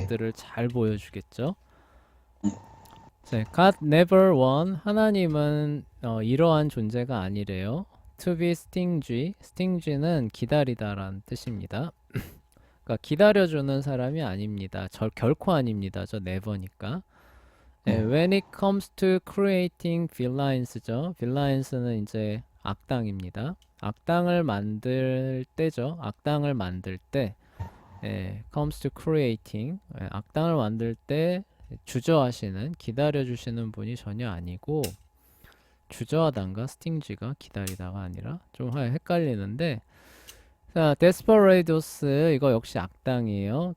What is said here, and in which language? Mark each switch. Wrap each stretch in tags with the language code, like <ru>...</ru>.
<ko>것들을 잘 보여주겠죠. 네,</ko> <en>God never won.</en> <ko>하나님은 이러한 존재가 아니래요.</ko> <en>To be stingy.</en> <ko>stingy는 기다리다라는 뜻입니다. 그러니까 기다려주는 사람이 아닙니다. 결코 아닙니다. 저 never니까. 네, 네.</ko> <en>when it comes to creating villains죠.</en> <ko>villains는 이제 악당입니다. 악당을 만들 때죠. 악당을 만들 때,</ko> <en>comes to creating,</en> <ko>악당을 만들 때 주저하시는, 기다려주시는 분이 전혀 아니고, 주저하단가 스팅지가 기다리다가 아니라 좀 헷갈리는데, 자, 데스퍼레이도스 이거 역시 악당이에요.</ko>